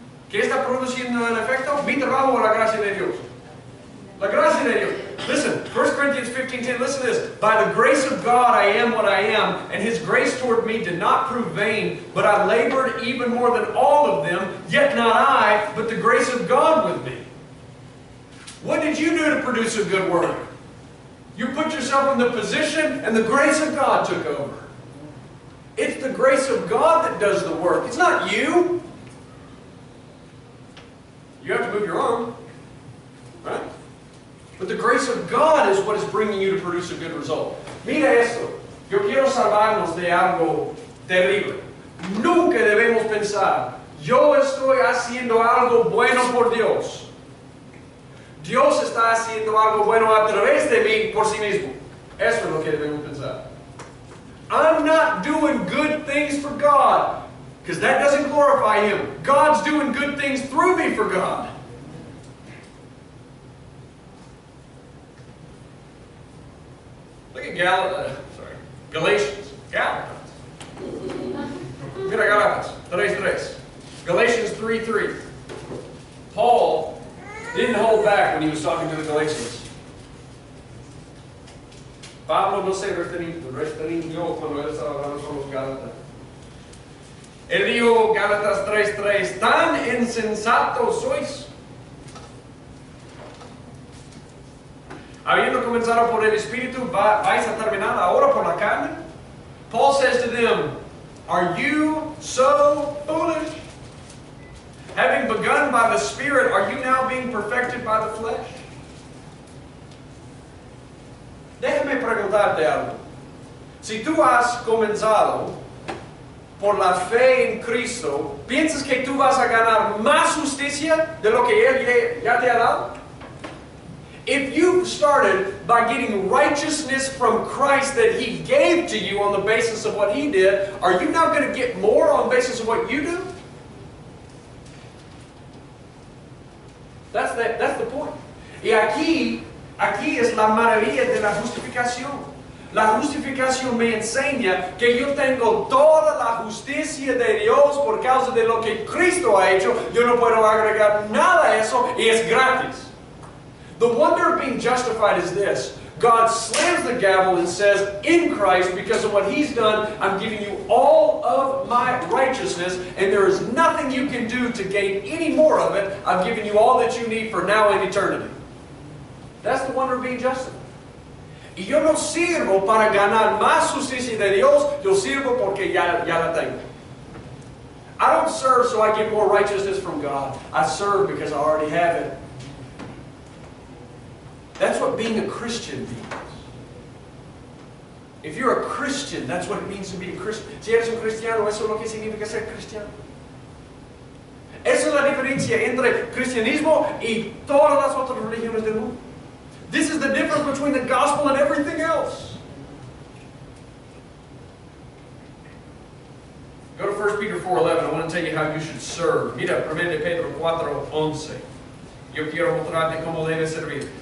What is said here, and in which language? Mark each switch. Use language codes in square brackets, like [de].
[es] ¿Qué está produciendo el efecto? Mi trabajo o la gracia de Dios. La gracia de Dios. [en] Listen, 1 Corinthians 15:10, listen to this. By the grace of God I am what I am, and His grace toward me did not prove vain, but I labored even more than all of them, yet not I, but the grace of God with me. What did you do to produce a good work? You put yourself in the position, and the grace of God took over. It's the grace of God that does the work. It's not you. You have to move your arm, right? But the grace of God is what is bringing you to produce a good result. [es] Mira esto. Yo quiero salvarnos de algo terrible. Nunca debemos pensar, yo estoy haciendo algo bueno por Dios. Dios está haciendo algo bueno a través de mí por sí mismo. Eso es lo que debemos pensar. [en] I'm not doing good things for God, because that doesn't glorify Him. God's doing good things through me for God. Look at Galatians. Gálatas. [es] Mira Gálatas 3:3. [en] Galatians 3:3. Paul didn't hold back when he was talking to the Galatians. [es] Pablo no se restringió cuando él estaba hablando con los Gálatas. Él dijo, Gálatas 3:3, tan insensatos sois. Habiendo comenzado por el Espíritu, vais a terminar ahora por la carne? [en] Paul says to them, are you so foolish? Having begun by the Spirit, are you now being perfected by the flesh? [es] Déjame preguntarte algo. Si tú has comenzado por la fe en Cristo, ¿piensas que tú vas a ganar más justicia de lo que Él ya te ha dado? [en] If you started by getting righteousness from Christ that He gave to you on the basis of what He did, are you now going to get more on the basis of what you do? That's the point. [es] Y aquí es la maravilla de la justificación. La justificación me enseña que yo tengo toda la justicia de Dios por causa de lo que Cristo ha hecho. Yo no puedo agregar nada a eso y es gratis. [en] The wonder of being justified is this. God slams the gavel and says, in Christ, because of what He's done, I'm giving you all of my righteousness, and there is nothing you can do to gain any more of it. I've given you all that you need for now and eternity. That's the wonder of being justified. [es] Y yo no sirvo para ganar más justicia de Dios, yo sirvo porque ya la tengo. [en] I don't serve so I get more righteousness from God. I serve because I already have it. That's what being a Christian means. If you're a Christian, that's what it means to be a Christian. [es] Si eres un cristiano, eso es lo que significa ser cristiano. Esa es la diferencia entre cristianismo y todas las otras religiones del mundo. [en] This is the difference between the gospel and everything else. Go to 1 Peter 4:11. I want to tell you how you should serve. [es] Mira, 1 Pedro 4:11. Yo quiero mostrarte cómo debes servir.